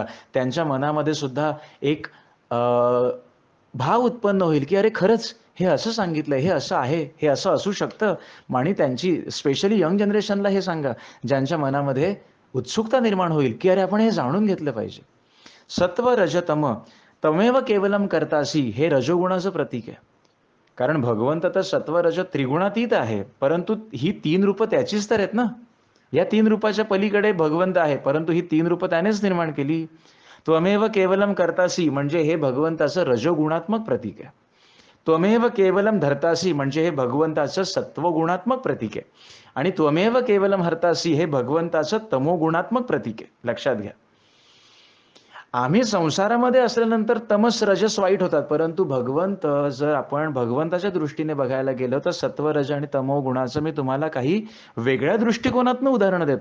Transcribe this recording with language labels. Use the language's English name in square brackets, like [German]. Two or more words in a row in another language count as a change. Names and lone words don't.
[Marathi] त्यांच्या मनामध्ये सुद्धा एक भाव उत्पन्न होईल की अरे खरंच हे असं सांगितलंय, हे असं आहे, हे असं असू शकतं. आणि त्यांची [English] specially young generationला [Marathi] हे सांगा, ज्यांच्या मनामध्ये उत्सुकता निर्माण होईल की अरे आपण हे जाणून घेतलं पाहिजे. [Sanskrit] सत्व रज तम, तमेव केवलम कर्तासी, [Marathi] हे रजोगुणाचं प्रतीक आहे. कारण भगवंत तर सत्व रज त्रिगुणातीत आहे, परंतु ही 3 रूपं त्याचीच तर आहेत ना. या 3 रूपाच्या पलीकडे भगवंत आहे, परंतु ही 3 रूपं त्यानेच निर्माण केली. [Sanskrit] त्वमेव केवलम कर्तासी [Marathi] म्हणजे हे भगवंताचं रजोगुणात्मक प्रतीक आहे. [Sanskrit] त्वमेव केवलम धर्तासी [Marathi] म्हणजे हे भगवंताचं सत्वगुणात्मक प्रतीक आहे. आणि [Sanskrit] त्वमेव केवलम हरतासी [Marathi] हे भगवंताचं तमोगुणात्मक प्रतीक आहे. लक्षात घ्या, आम्ही संसारामध्ये असल्यानंतर तमस रजस वाईट होतात, परंतु भगवंत, जर आपण भगवंताच्या दृष्टीने बघायला गेलो तर सत्व रज आणि तमो गुणाचं मी तुम्हाला काही वेगळ्या दृष्टिकोनातून उदाहरण देतो.